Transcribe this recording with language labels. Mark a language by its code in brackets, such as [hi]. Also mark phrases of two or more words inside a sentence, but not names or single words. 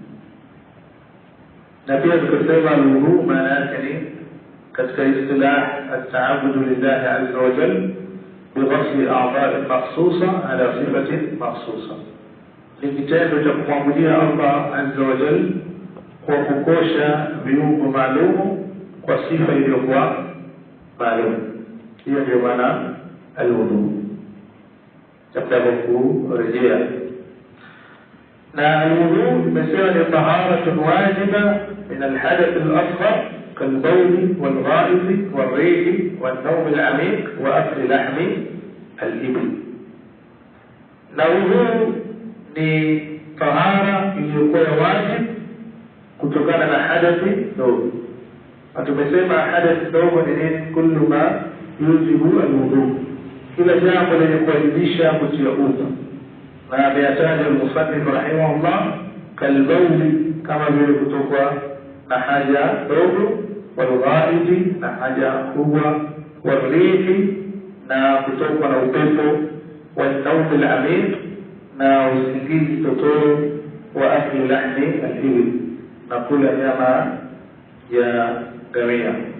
[sw] Na pia tukasema al-wudu maana yake ni katika istilah [ar] التعبد لله عز وجل بغسل أعضاء مخصوصة على صفة مخصوصة, [sw] ni kitendo cha kumwabudia Allah [ar] عز وجل [sw] kwa kukosha viungo maalum kwa sifa iliyokuwa maalum. Hiyo ndio maana [ar] al-wudu. [sw] Tutakwenda kurejea na [ar] al-wudu [sw] imesema ni [ar] طهارة واجبة من الحدث الأصغر كالبول والغائط والريح والنوم العميق وأكل لحم الإبل. [sw] الوضوء ni tahara iliyokuwa wajibu kutokana na hadathi ndogo. Tumesema hadathi ndogo ni nini? [ar] كل ما يوجب الوضوء, [sw] kila jambo lenye kuwajibisha kutia udhu. Na ameyataja [ar] المصنف رحمه الله [sw] kalbauli, kama vile kutokwa na haja ndogo, walghaidi na haja kubwa, warihi na kutokwa na upepo, [ar] والنوم العميق [sw] na usingizi totoro, [ar] وأكل لحم الإبل [sw] na kula nyama ya ngamia.